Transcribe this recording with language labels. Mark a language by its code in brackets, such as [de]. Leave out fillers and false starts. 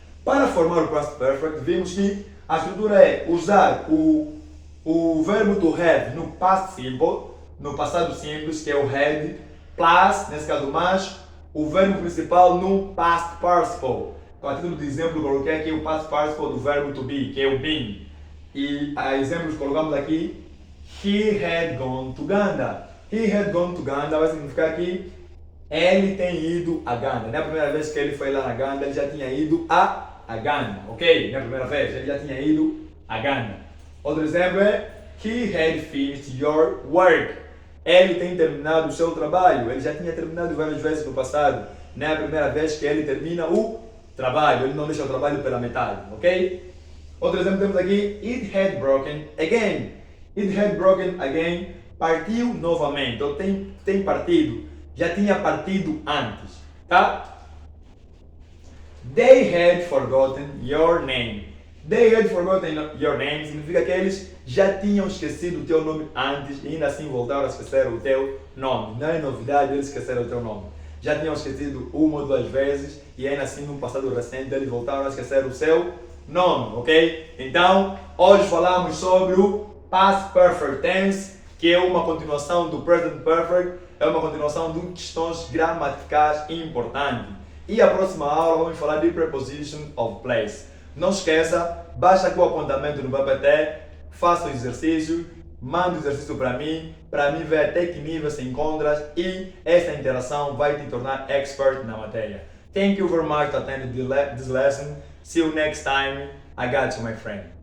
[pt] Para formar o Past Perfect, vimos que a estrutura é usar o verbo to have no Past Simple, no passado simples, que é o had, plus, nesse caso mais, o verbo principal no Past Participle. A título de exemplo, coloquei aqui o Past Participle do verbo to be, que é o been. E a exemplos colocamos aqui, [en] he had gone to Uganda. He had gone to Uganda [pt] vai significar que ele tem ido a Uganda. Não é a primeira vez que ele foi lá na Uganda, ele já tinha ido a Uganda, ok? Não é a primeira vez, ele já tinha ido a Uganda. Outro exemplo é, [en] he had finished your work. [pt] Ele tem terminado o seu trabalho. Ele já tinha terminado várias vezes no passado. Não é a primeira vez que ele termina o trabalho. Ele não deixa o trabalho pela metade, ok? Outro exemplo temos aqui, [en] it had broken again. It had broken again. [pt] Partiu novamente. Ou tem partido. Já tinha partido antes, tá? [en] They had forgotten your name. They had forgotten your name [pt] significa que eles já tinham esquecido o teu nome antes e ainda assim voltaram a esquecer o teu nome. Não é novidade eles esqueceram o teu nome. Já tinham esquecido uma ou duas vezes e ainda assim no passado recente eles voltaram a esquecer o seu nome, ok? Então, hoje falamos sobre o Past Perfect Tense, que é uma continuação do Present Perfect, é uma continuação de questões gramaticais importantes. E a próxima aula vamos falar de Preposition of Place. Não esqueça, baixa aqui o apontamento no PPT, faça o exercício, manda o exercício para mim ver até que nível se encontras e essa interação vai te tornar expert na matéria. [en] Thank you very much for attending this lesson. See you next time. I got you, my friend.